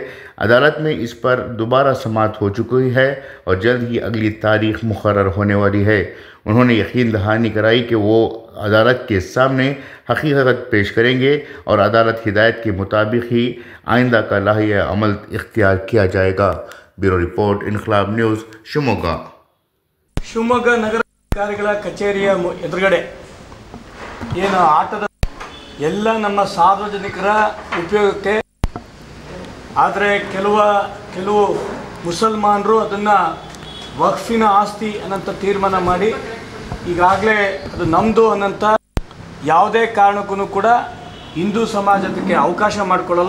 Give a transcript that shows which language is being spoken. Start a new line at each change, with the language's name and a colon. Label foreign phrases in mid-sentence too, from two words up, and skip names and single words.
Urdu: عدالت میں اس پر دوبارہ سماعت ہو چکی ہے اور جلد ہی اگلی تاریخ مقرر ہونے والی ہے. انہوں نے یقین دہانی کرائی کہ وہ عدالت کے سامنے حقیقت پیش کریں گے اور عدالت ہدایت کے مطابق ہی آئندہ کا لاہی عمل اختیار کیا جائے گا.
English: bureau report, इनकलाब न्यूज़, शिमोगा।
Kannada: ಶಿವಮೊಗ್ಗ ನಗರ ಅಧಿಕಾರಿಗಳ ಕಚೇರಿಯ ಎದುರುಗಡೆ ಏನು ಆಟದ ಎಲ್ಲ ನಮ್ಮ ಸಾರ್ವಜನಿಕರ ಉಪಯೋಗಕ್ಕೆ, ಆದರೆ ಕೆಲವು ಮುಸಲ್ಮಾನರು ಅದನ್ನು ವಕ್ಫಿನ ಆಸ್ತಿ ಅನ್ನೋಂಥ ತೀರ್ಮಾನ ಮಾಡಿ ಈಗಾಗಲೇ ಅದು ನಮ್ಮದು ಅನ್ನೋಂಥ ಯಾವುದೇ ಕಾರಣಕ್ಕೂ ಕೂಡ ಹಿಂದೂ ಸಮಾಜ ಅದಕ್ಕೆ ಅವಕಾಶ ಮಾಡಿಕೊಳ್ಳಲ್ಲ.